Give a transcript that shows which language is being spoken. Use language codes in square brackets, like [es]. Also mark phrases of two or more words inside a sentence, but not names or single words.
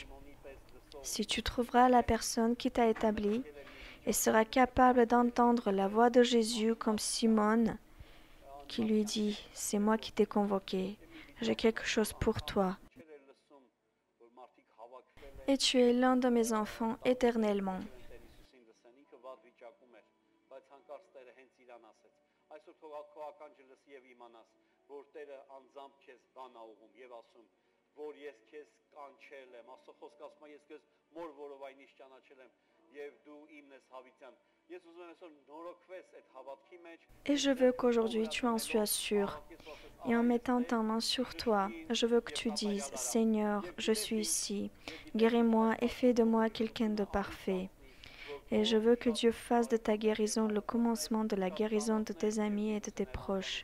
[fr] Si tu trouveras la personne qui t'a établi et sera capable d'entendre la voix de Jésus comme Simone, qui lui dit, « C'est moi qui t'ai convoqué, j'ai quelque chose pour toi. Et tu es l'un de mes enfants éternellement. » [hy] հանկարծ Տերը հենց իրան ասեց. Այսօր քո ականջը լսի եւ իմանաս, որ Տերը անձամբ քեզ բան ա ուղում եւ ասում, որ ես քեզ կանչել եմ, Աստծո խոսքը ասում է, ես քեզ մոր որովայնից ճանաչել եմ եւ դու իմն ես Հավիտյան։ Ես ուզում եմ այսօր նորոգվես այդ հավատքի մեջ։ [fr] Et je veux qu'aujourd'hui tu en sois sûr. Et en mettant ta main sur toi, je veux que tu dises, Seigneur, je suis ici. Guéris-moi et fais de moi quelqu'un de parfait. Et je veux que Dieu fasse de ta guérison le commencement de la guérison de tes amis et de tes proches.